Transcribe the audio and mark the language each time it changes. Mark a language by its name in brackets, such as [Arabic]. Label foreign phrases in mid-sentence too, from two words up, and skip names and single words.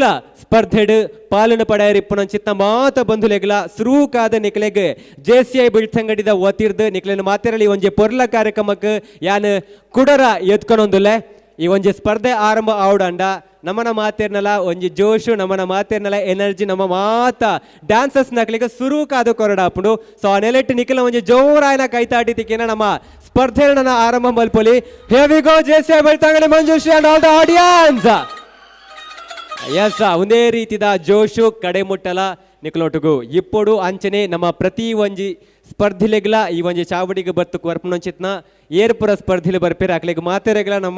[Tulu] ಸ್ಪರ್ಧೆಡ್ ಪಾಲನೆ ಪಡೆಯರ್ ಇಪ್ಪು ಚಿತ್ನ ಮಾತ ಬಂಧುಲೆಗ್ಲ ಸುರೂಕಾದ ನಿಕ್ಲೆಗ್ JCI ಬೆಳ್ತಂಗಡಿದ ಒತ್ತಿರ್ದು ನಿಕ್ಲೆನ ಮಾತೆರಳಿ ಒಂಜಿ ಪೊರ್ಲ ಕಾರ್ಯಕ್ರಮಕ್ಕೆ ಯಾನ್ ಕುಡರ ಎತ್ಕೊಂಡೊಂದುಲೆ ಈ ಒಂಜಿ ಸ್ಪರ್ಧೆ ಆರಂಭ ಆವಡಂಡ ನಮ್ಮನ ಮಾತೇರ್ನಲ್ಲ ಒಂಜಿ ಜೋಶು ನಮ್ಮನ ಮಾತೇರ್ನಲ್ಲ ಎನರ್ಜಿ ನಮ್ಮ ಮಾತ ಡ್ಯಾನ್ಸರ್ಸ್ ನಕ್ಲಿಗೆ ಸುರೂಕಾದ ಕೊರಡಾಪುಂಡು ಸೊ ಆ ನೆಲೆಟ್ಟು ನಿಖಿಲ ಒಂಜಿ ಜೋರಾಯನ ಕೈತಾಟಿ ತಿಕ್ಕಿನ ನಮ್ಮ ಸ್ಪರ್ಧೆ ಆರಂಭ ಮಲ್ಪೊಲಿ [English] here we go [Tulu] JCI ಬೆಳ್ತಂಗಡಿ ಮಂಜುಶ್ರೀ [English] and all the audience. [Tulu] ಎಸ್ ಒಂದೇ ರೀತಿದ ಜೋಶು ಕಡೆ ಮುಟ್ಟಲ ನಿಕ್ಲೊಟ್ಟುಗು ಇಪ್ಪೊಡು ಅಂಚನೆ ನಮ್ಮ ಪ್ರತಿ ಒಂಜಿ ಸ್ಪರ್ಧಿಲೆಗ್ಲ ಈ ಒಂಜಿ ಚಾವಡಿಗೆ ಬತ್ತು ವರ್ಪನೊಂಚಿತ್ನ ಏರ್ಪುರ ಸ್ಪರ್ಧಿಲೆ ಬರ್ಪೇರೆ ಅಕಲೆಗ್ ಮಾತೆರೆಗ್ಲ ನಮ್ಮ